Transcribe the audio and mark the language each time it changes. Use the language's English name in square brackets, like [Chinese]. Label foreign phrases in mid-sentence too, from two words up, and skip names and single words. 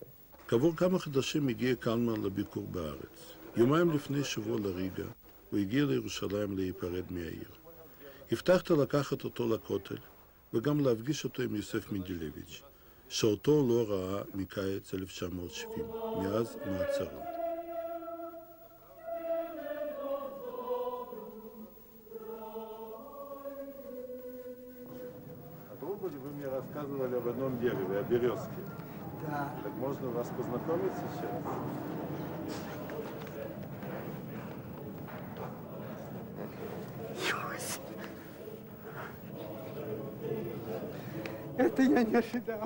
[Hebrew] כעבור כמה חודשים הגיע קלמן לביקור בארץ. יומיים לפני שבוע לריגה, הוא הגיע לירושלים להיפרד מהעיר. הבטחת לקחת אותו לכותל, וגם להפגיש אותו עם יוסף מנדלביץ', שאותו לא ראה מקיץ 1970, מאז מעצרו. [Russian] Вы мне рассказывали об одном дереве, о березке. Да. Так можно вас познакомить сейчас? Это я не ожидал.